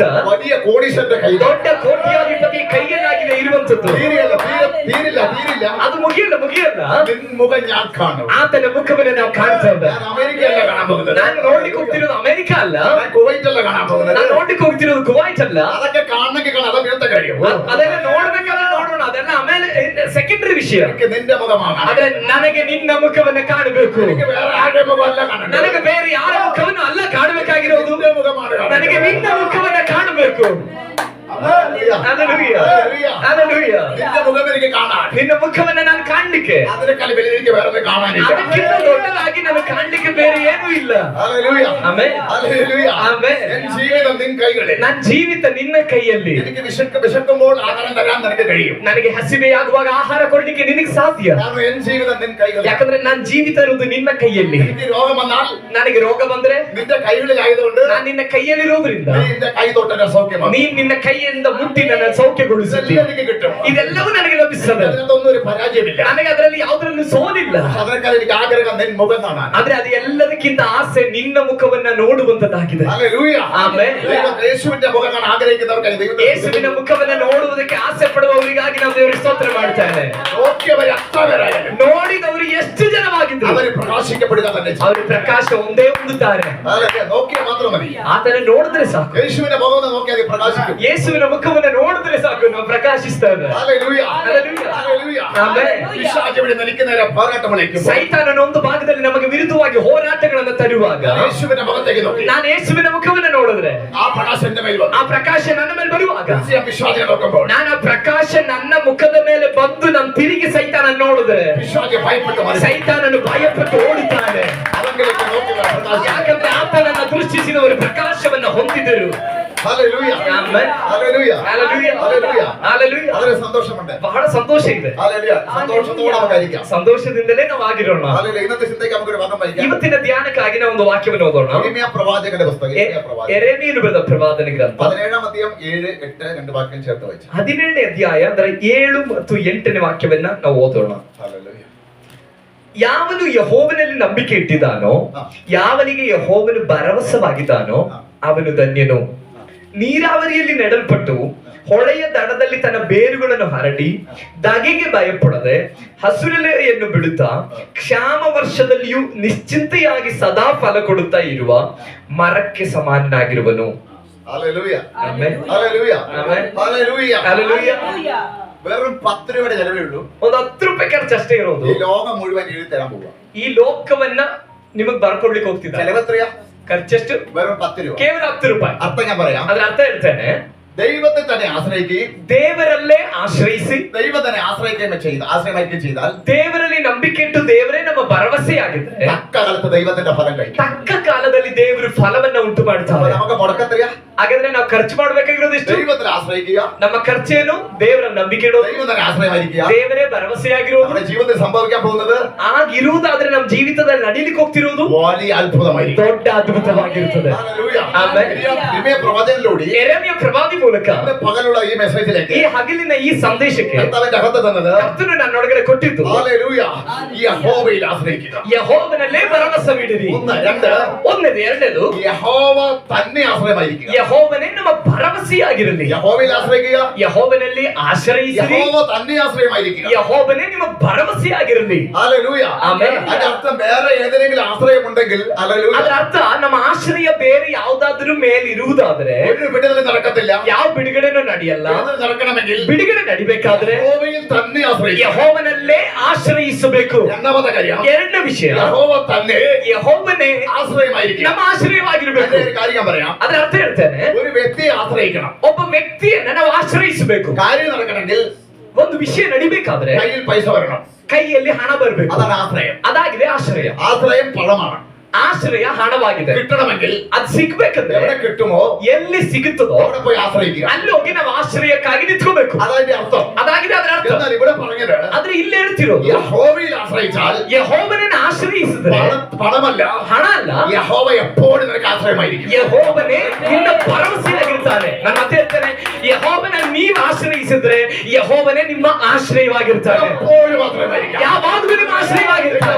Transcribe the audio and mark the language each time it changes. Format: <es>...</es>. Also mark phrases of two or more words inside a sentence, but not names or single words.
<ml>വലിയ കോടീശ്വരന്റെ കയ്യിൽ.</ml> <kn>ದೊಡ್ಡ ಕೋಟ್ಯಾಧಿಪತಿ ಕೈಯಲ್ಲಾಗಿದೆ ಇರುವಂತದ್ದು.</kn> <ml>തീരില്ല.</ml> <kn>ಅದು ಮುಗಿಯಲ್ಲ.</kn> <ml>നിൻ മുഖം ഞാൻ കാണും.</ml> <kn>ಆತನ ಮುಖವನ್ನು ನಾವು ಕಾಣ್ತೇವೆ.</kn> <ml>ഞാൻ അമേരിക്കയല്ല കാണാൻ പോകുന്നത്.</ml> <kn>ನಾನು ನೋಡ್ಲಿಕ್ಕೆ ಹೋಗ್ತಿರೋದು ಅಮೆರಿಕ ಅಲ್ಲ.</kn> <ml>ഞാൻ കുവൈറ്റല്ല കാണാൻ പോകുന്നത്.</ml> <kn>ನಾನು ನೋಡ್ಲಿಕ್ಕೆ ಹೋಗ್ತಿರೋದು ಕುವೈಟ್ ಅಲ್ಲ.</kn> <ml>അതൊക്കെ കാണണമെങ്കിൽ കാണാം. അത് വീഴത്തെ കാര്യം.</ml> <kn>ಅದೆಲ್ಲ ನೋಡ್ಬೇಕಾದ್ರೆ ನೋಡೋಣ. ಅದೆಲ್ಲ ಆಮೇಲೆ ಸೆಕೆಂಡರಿ ವಿಷಯ.</kn> <ml>എനിക്ക് നിന്റെ മുഖമാണ്.</ml> <kn>ಆದ್ರೆ ನನಗೆ ನಿನ್ನ ಮುಖವನ್ನ ಕಾಣಬೇಕು.</kn> <ml>എനിക്ക് വേറെ ആരുടെ മുഖമല്ല കാണണം.</ml> <kn>ನನಗೆ ಬೇರೆ ಯಾರ ಮುಖವನ್ನು ಅಲ್ಲ ಕಾಣಬೇಕಾಗಿರೋದು.</kn> <ml>നിന്റെ മുഖമാണ് കാണുന്നത്.</ml> <kn>ನನಗೆ ನಿನ್ನ ಮುಖವನ್ನ ಕಾಣಬೇಕು.</kn> <ml>ഹല്ലേലൂയ. ഹല്ലേലൂയ. ഹല്ലേലൂയ. ഹല്ലേലൂയ. നിന്റെ മുഖം എനിക്ക് കാണാൻ.</ml> <kn>ನಿನ್ನ ಮುಖವನ್ನ ನಾನು ಕಾಣ್ಲಿಕ್ಕೆ,</kn> <ml>അതിനേക്കാൾ വലുത് എനിക്ക് വേറെ കാണാനില്ല.</ml> <kn>ಅದಕ್ಕಿಂತ ದೊಡ್ಡದಾಗಿ ನಾನು ಕಾಣ್ಲಿಕ್ಕೆ ಬೇರೆ ಏನೂ ಇಲ್ಲ.</kn> <ml>ഹല്ലേലൂയ.</ml> <kn>ಆಮೆನ್.</kn> <ml>ഹല്ലേലൂയ. ആಮೆൻ. എൻ ജീവിതം നിൻ കൈകളിൽ.</ml> <kn>ನನ್ನ ಜೀವಿತ ನಿನ್ನ ಕೈಯಲ್ಲಿ.</kn> <ml>എനിക്ക് വിശക്കുമ്പോൾ ആഹാരം തരാൻ നിനക്ക് കഴിയും.</ml> <kn>ನನಗೆ ಹಸಿವೆಯಾಗುವಾಗ ಆಹಾರ ಕೊಡ್ಲಿಕ್ಕೆ ನಿನಗೆ ಸಾಧ್ಯ.</kn> <ml>കാരണം എൻ ജീവിതം നിൻ കൈകളിൽ.</ml> <kn>ಯಾಕಂದ್ರೆ ನನ್ನ ಜೀವಿತ ಇರುವುದು ನಿನ್ನ ಕೈಯಲ್ಲಿ.</kn> <ml>എനിക്ക് രോഗം വന്നാൽ</ml> <kn>ನನಗೆ ರೋಗ ಬಂದ್ರೆ</kn> <ml>നിന്റെ കൈകളിലായതുകൊണ്ട്</ml> <kn>ನಾನು ನಿನ್ನ ಕೈಯಲ್ಲಿರೋದ್ರಿಂದ</kn> <ml>നീ നിന്റെ കൈ തൊട്ടെന്നെ സൗഖ്യമാക്കും.</ml> <kn>ನೀನ್ ನಿನ್ನ ಕೈಯಲ್ಲಿ ಕೈಯಿಂದ ಮುಟ್ಟಿ ನನ್ನ ಸೌಖ್ಯಗೊಳಿಸುತ್ತೀನಿ.</kn> <ml>ഇതെല്ലാം കിട്ടും.</ml> <kn>ಇದೆಲ್ಲವೂ ನನಗೆ ಲಭಿಸುತ್ತದೆ.</kn> <ml>അതിനകത്തൊന്നും ഒരു പരാജയമില്ല.</ml> <kn>ನನಗೆ ಅದರಲ್ಲಿ ಯಾವುದರಲ್ಲೂ ಸೋಲಿಲ್ಲ.</kn> <ml>അതിനേക്കാൾ എനിക്ക് ആഗ്രഹം നിൻ മുഖം കാണാൻ.</ml> <kn>ಆದ್ರೆ ಅದು ಎಲ್ಲದಕ್ಕಿಂತ ಆಸೆ ನಿನ್ನ ಮುಖವನ್ನ ನೋಡುವಂತದ್ದಾಗಿದೆ.</kn> <ml>ഹല്ലേലൂയ.</ml> <kn>ಆಮೆನ್.</kn> <ml>യേശുവിന്റെ മുഖം കാണാൻ ആഗ്രഹിക്കുന്നവർക്കായി ദൈവം</ml> <kn>ಯೇಸುವಿನ ಮುಖವನ್ನ ನೋಡುವುದಕ್ಕೆ ಆಸೆ ಪಡುವವರಿಗಾಗಿ ನಾವು ದೇವರಿಗೆ ಸ್ತೋತ್ರ ಮಾಡ್ತೇವೆ.</kn> <ml>നോക്കിയവർ എത്ര പേരായാലും</ml> <kn>ನೋಡಿದವರು ಎಷ್ಟು ಜನವಾಗಿದ್ರು</kn> <ml>അവർ പ്രകാശിക്കപ്പെടുക തന്നെ ചെയ്യും.</ml> <kn>ಅವರು ಪ್ರಕಾಶ ಒಂದೇ ಹೊಂದುತ್ತಾರೆ.</kn> <ml>ഹല്ലേലൂയ. നോക്കിയാൽ മാത്രം മതി.</ml> <kn>ಆತನ ನೋಡಿದ್ರೆ ಸಾಕು.</kn> <ml>യേശുവിന്റെ മുഖം ഒന്ന് നോക്കിയാൽ പ്രകാശിക്കും.</ml> <kn>ಯೇಸುವಿನ ಮುಖವನ್ನ ನೋಡಿದ್ರೆ ಸಾಕು, ನಾವು ಪ್ರಕಾಶಿಸ್ತೇವೆ.</kn> <ml>ഹല്ലേലൂയ. ഹല്ലേലൂയ. ഹല്ലേലൂയ.</ml> <kn>ಆಮೆನ್.</kn> <ml>പിശാച് ഇവിടെ നിനക്ക് നേരെ പോരാട്ടം വിളിക്കും.</ml> <kn>ಸೈತಾನನ ಒಂದು ಭಾಗದಲ್ಲಿ ನಮಗೆ ವಿರುದ್ಧವಾಗಿ ಹೋರಾಟಗಳನ್ನು ತರುವಾಗ</kn> <ml>യേശുവിന്റെ മുഖത്തേക്ക് നോക്കി</ml> <kn>ನಾನು ಯೇಸುವಿನ ಮುಖವನ್ನ ನೋಡಿದ್ರೆ</kn> <ml>ആ പ്രകാശം എന്റെ മേൽ വന്നു.</ml> <kn>ಆ ಪ್ರಕಾಶ ನನ್ನ ಮೇಲೆ ಬರುವಾಗ</kn> <ml>പിശാചിനെ നോക്കുമ്പോൾ</ml> <kn>ನಾನು ಆ ಪ್ರಕಾಶ ನನ್ನ ಮುಖದ ಮೇಲೆ ಬಂದು ನಾನು ತಿರುಗಿ ಸೈತಾನ ನೋಡಿದ್ರೆ</kn> <ml>പിശാച് ഭയപ്പെട്ടു മറിയും.</ml> <kn>ಸೈತಾನನು ಭಯಪಟ್ಟು ಓಡುತ್ತಾನೆ.</kn> <ml>അവങ്കിലേക്ക് നോക്കി പ്രകാശം.</ml> <kn>ಯಾಕಂದ್ರೆ ಆತನನ್ನ ದೃಷ್ಟಿಸಿದವರು ಪ್ರಕಾಶವನ್ನ ಹೊಂದಿದರು.</kn> <ml>ഹല്ലേലൂയ.</ml> <kn>ಆಮೆನ್.</kn> <ml>ഹല്ലേലൂയ. ഹല്ലേലൂയ. ഹല്ലേലൂയ.</ml> <kn>ಹಲ್ಲೆಲೂಯಾ.</kn> <ml>വളരെ സന്തോഷമുണ്ട്.</ml> <kn>ಬಹಳ ಸಂತೋಷ ಇದೆ.</kn> <ml>ഹല്ലേലൂയ. സന്തോഷത്തോടെ നമുക്കായിരിക്കാം.</ml> <kn>ಸಂತೋಷದಿಂದಲೇ ನಾವು ಆಗಿರೋಣ.</kn> <ml>ഹല്ലേലൂയ. ഇന്നത്തെ ചിന്തയ്ക്ക് നമുക്കൊരു വചനം വായിക്കാം.</ml> <kn>ಇವತ್ತಿನ ಧ್ಯಾನಕ್ಕಾಗಿ ನಾವು ಒಂದು ವಾಕ್ಯವನ್ನು ಓದೋಣ.</kn> <ml>യിരെമ്യാ പ്രവാചകന്റെ പുസ്തകം. യിരെമ്യാ പ്രവാചകൻ.</ml> <kn>ಯೆರೆಮೀಯನು ಬರೆದ ಪ್ರವಾದನ ಗ್ರಂಥ</kn> <ml>17-ാം അധ്യായം 7, 8 രണ്ട് വാക്യം ചേർത്ത് വായിച്ചു.</ml> <kn>17ನೇ ಅಧ್ಯಾಯ ಅಂದ್ರೆ 7 ಮತ್ತು 8ನೇ ವಾಕ್ಯವನ್ನ ನಾವು ಓದೋಣ.</kn> <ml>ഹല്ലേലൂയ.</ml> <kn>ಯಾವನು ಯೆಹೋವನಲ್ಲಿ ನಂಬಿಕೆ ಇಟ್ಟಿದ್ದಾನೋ, ಯಾವನಿಗೆ ಯೆಹೋವನು ಭರವಸವಾಗಿದ್ದಾನೋ ಅವನು ಧನ್ಯನು. ನೀರಾವರಿಯಲ್ಲಿ ನೆಡಲ್ಪಟ್ಟು ಹೊಳೆಯ ದಡದಲ್ಲಿ ತನ್ನ ಬೇರುಗಳನ್ನು ಹರಡಿ ಧಗೆಗೆ ಭಯಪಡದೆ ಹಸುರೆಲೆಯನ್ನು ಬಿಡುತ್ತಾ ಕ್ಷಾಮ ವರ್ಷದಲ್ಲಿಯೂ ನಿಶ್ಚಿಂತೆಯಾಗಿ ಸದಾ ಫಲ ಕೊಡುತ್ತಾ ಇರುವ ಮರಕ್ಕೆ ಸಮಾನನಾಗಿರುವನು.</kn> <ml>ഹല്ലേലൂയ.</ml> <kn>ಆಮೆನ್.</kn> <ml>ഹല്ലേലൂയ.</ml> <kn>ಆಮೆನ್.</kn> <ml>ഹല്ലേലൂയ. ഹല്ലേലൂയ. വെറും 10 രൂപയുടെ ചെലവേ ഉള്ളൂ.</ml> <kn>ಒಂದು 10 ರೂಪಾಯಿ ಖರ್ಚಷ್ಟೇ ಇರೋದು.</kn> <ml>ഈ ലോകം മുഴുവൻ എഴുതി തരാൻ പോവാ.</ml> <kn>ಈ ಲೋಕವನ್ನ ನಿಮಗೆ ಬರ್ಕೊಡ್ಲಿಕ್ಕೆ ಹೋಗ್ತಿದ್ದಾರೆ.</kn> <ml>ചെലവ് എത്രയാ?</ml> <kn>ಖರ್ಚೆಷ್ಟು?</kn> <ml>വെറും 10 രൂപ.</ml> <kn>ಕೇವಲ 10 ರೂಪಾಯಿ.</kn> <ml>അർത്ഥം ഞാൻ പറയാം.</ml> <kn>ಅದ್ರ ಅರ್ಥ ಹೇಳ್ತೇನೆ.</kn> <ml>ദൈവത്തെ തന്നെ ആശ്രയിക്കുകയും</ml> <kn>ದೇವರಲ್ಲೇ ಆಶ್ರಯಿಸಿ</kn> <ml>ദൈവം തന്നെ ആശ്രയിക്കുകയും ചെയ്താൽ</ml> <kn>ದೇವರಲ್ಲಿ ನಂಬಿಕೆ ಇಟ್ಟು ದೇವರೇ ನಮ್ಮ ಭರವಸೆಯಾಗಿದ್ರೆ</kn> <ml>തക്ക കാലത്ത് ദൈവത്തിന്റെ ഫലം കഴിക്കും.</ml> <kn>ತಕ್ಕ ಕಾಲದಲ್ಲಿ ದೇವರು ಫಲವನ್ನ ಉಂಟು ಮಾಡ್ತಾರೆ.</kn> <ml>നമുക്ക് മുടക്കത്തെറിയാ?</ml> <kn>ಹಾಗಾದ್ರೆ ನಾವು ಖರ್ಚು ಮಾಡ್ಬೇಕಾಗಿರೋದು ಎಷ್ಟು?</kn> <ml>ദൈവത്തിൽ ആശ്രയിക്കുക.</ml> <kn>ನಮ್ಮ ಖರ್ಚೇನು? ದೇವರ ನಂಬಿಕೆ ಇಡೋದು,</kn> <ml>ദൈവം തന്നെ ആശ്രയമായിരിക്കുക.</ml> <kn>ದೇವರೇ ಭರವಸೆಯಾಗಿರೋದು.</kn> <ml>നമ്മുടെ ജീവിതത്തിൽ സംഭവിക്കാൻ പോകുന്നത്</ml> <kn>ಆಗಿರುವುದಾದ್ರೆ ನಮ್ಮ ಜೀವಿತದಲ್ಲಿ ನಡೀಲಿಕ್ಕೆ ಹೋಗ್ತಿರೋದು</kn> <ml>വലിയ അത്ഭുതമായിരിക്കും.</ml> <kn>ದೊಡ್ಡ ಅದ್ಭುತವಾಗಿರುತ್ತದೆ.</kn> <ml>ഹല്ലേലൂയ.</ml> <kn>ಆಮೆನ್.</kn> <ml>യിരെമ്യാ പ്രവാചകനിലൂടെ</ml> <kn>ಯೆರೆಮೀಯ ಪ್ರವಾದಿ ಮೂಲಕ</kn> <ml>പകലുള്ള ഈ മെസ്സേജിലേക്ക്</ml> <kn>ಈ ಹಗಲಿನ ಈ ಸಂದೇಶಕ್ಕೆ</kn> <ml>കർത്താവിന്റെ അകത്ത് തന്നത്</ml> <kn>ಕರ್ತನು ನನ್ನೊಳಗಡೆ ಕೊಟ್ಟಿದ್ದು</kn> <ml>ഹല്ലേലൂയ. ഈ യഹോവയിൽ ആശ്രയിക്കുക.</ml> <kn>ಯೆಹೋವನಲ್ಲೇ ಭರವಸವಿಡಿರಿ.</kn> <ml>1, 2</ml> <kn>ಒಂದನೇದು. ಎರಡನೇದು</kn> <ml>യഹോവ തന്നെ ആശ്രയമായിരിക്കുക.</ml> <kn>ಯೆಹೋವನೇ ನಮ್ಮ ಭರವಸೆಯಾಗಿರಲಿ.</kn> <ml>യഹോവയിൽ ആശ്രയിക്കുക.</ml> <kn>ಯೆಹೋವನಲ್ಲಿ ಆಶ್ರಯಿಸಿರಿ.</kn> <ml>യഹോവ തന്നെ ആശ്രയമായിരിക്കുക.</ml> <kn>ಯೆಹೋವನೇ ನಿಮ್ಮ ಭರವಸೆಯಾಗಿರಲಿ.</kn> <ml>ഹല്ലേലൂയ.</ml> <kn>ಆಮೆನ್.</kn> <ml>അതിന്റെ അർത്ഥം വേറെ ഏതെങ്കിലും ആശ്രയമുണ്ടെങ്കിൽ ഹല്ലേലൂയ</ml> <kn>ಅದರ ಅರ್ಥ ನಮ್ಮ ಆಶ್ರಯ ಬೇರೆ ಯಾವುದಾದ್ರೂ ಮೇಲೆ ಇರುವುದಾದ್ರೆ</kn> <ml>ഒരു വിടുതലും നടക്കത്തില്ല.</ml> <kn>ಯಾವ ಬಿಡುಗಡೆನೂ ನಡೆಯಲ್ಲ.</kn> <ml>വിടുതൽ നടക്കണമെങ്കിൽ</ml> <kn>ಬಿಡುಗಡೆ ನಡಿಬೇಕಾದ್ರೆ</kn> <ml>യഹോവയിൽ തന്നെ ആശ്രയിക്കുക.</ml> <kn>ಯೆಹೋವನಲ್ಲೇ ಆಶ್ರಯಿಸಬೇಕು.</kn> <ml>രണ്ടാമത്തെ കാര്യം</ml> <kn>ಎರಡನೇ ವಿಷಯ,</kn> <ml>യഹോവ തന്നെ</ml> <kn>ಯೆಹೋವನೇ</kn> <ml>ആശ്രയമായിരിക്കുക.</ml> <kn>ನಮ್ಮ ಆಶ್ರಯವಾಗಿರ್ಬೇಕು.</kn> <ml>അതിന്റെ ഒരു കാര്യം പറയാം.</ml> <kn>ಅದರ ಅರ್ಥ ಹೇಳ್ತೇನೆ.</kn> <ml>ഒരു വ്യക്തിയെ ആശ്രയിക്കണം.</ml> <kn>ಒಬ್ಬ ವ್ಯಕ್ತಿಯನ್ನ ನಾವು ಆಶ್ರಯಿಸಬೇಕು.</kn> <ml>കാര്യം നടക്കണമെങ്കിൽ</ml> <kn>ಒಂದು ವಿಷಯ ನಡಿಬೇಕಾದ್ರೆ</kn> <ml>കയ്യിൽ പൈസ വരണം.</ml> <kn>ಕೈಯಲ್ಲಿ ಹಣ ಬರಬೇಕು.</kn> <ml>അതാണ് ആശ്രയം.</ml> <kn>ಅದಾಗಿದೆ ಆಶ್ರಯ.</kn> <ml>ആശ്രയം പണമാണ്.</ml> <kn>ಆಶ್ರಯ ಹಣವಾಗಿದೆ.</kn> <ml>കിട്ടണമെങ്കിൽ</ml> <kn>ಅದು ಸಿಗ್ಬೇಕಂದ್ರೆ</kn> <ml>എവിടെ കിട്ടുമോ</ml> <kn>ಎಲ್ಲಿ ಸಿಗುತ್ತದೋ</kn> <ml>അവിടെ പോയി ആശ്രയിക്കുക.</ml> <kn>ಅಲ್ಲಿ ಹೋಗಿ ನಾವು ಆಶ್ರಯಕ್ಕಾಗಿ ನಿಂತ್ಕೋಬೇಕು.</kn> <ml>അതതിന്റെ അർത്ഥം.</ml> <kn>ಅದಾಗಿದೆ ಅದರ ಅರ್ಥ.</kn> <ml>എന്നാൽ ഇവിടെ പറഞ്ഞത്</ml> <kn>ಆದ್ರೆ ಇಲ್ಲಿ ಹೇಳ್ತಿರೋದು</kn> <ml>യഹോവയിൽ ആശ്രയിച്ചാൽ</ml> <kn>ಯೆಹೋವನನ್ನ ಆಶ್ರಯಿಸಿದ್ರೆ</kn> <ml>പണമല്ല,</ml> <kn>ಹಣ ಅಲ್ಲ,</kn> <ml>യഹോവ എപ്പോഴും നിനക്ക് ആശ്രയമായിരിക്കും.</ml> <kn>ಯೆಹೋವನೇ ನಿನ್ನ ಭರವಸೆಯಾಗಿರ್ತಾನೆ. ನಾನು ಮತ್ತೆ ಹೇಳ್ತೇನೆ, ಯೆಹೋವನ ನೀವು ಆಶ್ರಯಿಸಿದ್ರೆ ಯೆಹೋವನೇ ನಿಮ್ಮ ಆಶ್ರಯವಾಗಿರ್ತಾನೆ.</kn> <ml>എപ്പോഴും ആശ്രയമായിരിക്കും.</ml> <kn>ಯಾವಾಗಲೂ ನಿಮ್ಮ ಆಶ್ರಯವಾಗಿರ್ತಾನೆ.</kn>